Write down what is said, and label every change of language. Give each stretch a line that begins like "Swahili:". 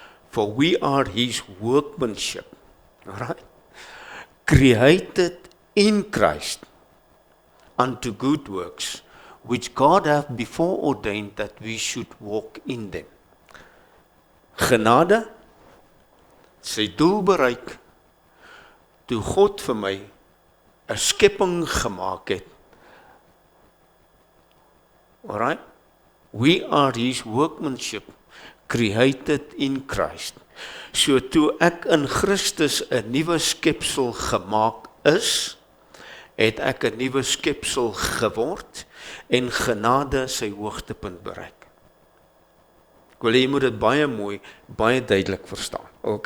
English: For we are his workmanship, right? Created in Christ unto good works, which God hath before ordained that we should walk in them.
Afrikaans: Genade, sy doel bereik, toe God vir my 'n skepping gemaak het.
English: Alright? We are his workmanship, created in Christ.
Afrikaans: So toe ek in Christus 'n nuwe skepsel gemaak is, het ek 'n nuwe skepsel geword en genade sy hoogtepunt bereik. Ek wil jy moet dit baie mooi, baie duidelik verstaan. Ok?